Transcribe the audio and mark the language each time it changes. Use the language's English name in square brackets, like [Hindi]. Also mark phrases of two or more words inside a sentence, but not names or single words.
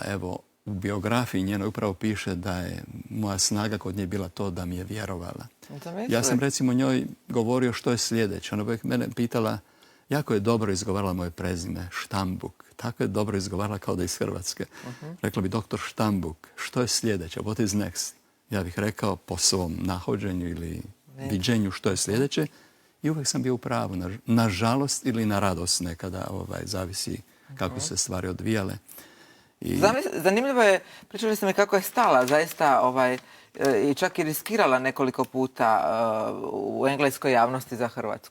[Croatian] Evo, u biografiji njenoj upravo piše da je moja snaga kod nje bila to da mi je vjerovala. Ja sam recimo njoj govorio što je sljedeće. Ona uvijek mene pitala, jako je dobro izgovarala moje prezime, Štambuk. Tako je dobro izgovarala kao da je iz Hrvatske. Rekla bi doktor Štambuk, što je sljedeće, [English] what is next? [Croatian] Ja bih rekao po svom nahođenju ili viđenju što je sljedeće. I uvijek sam bio u pravu, na žalost ili na radost nekada, zavisi kako se stvari odvijale. Zanimljivo je, pričali ste mi kako je stala zaista i čak i riskirala nekoliko puta u engleskoj javnosti za Hrvatsku.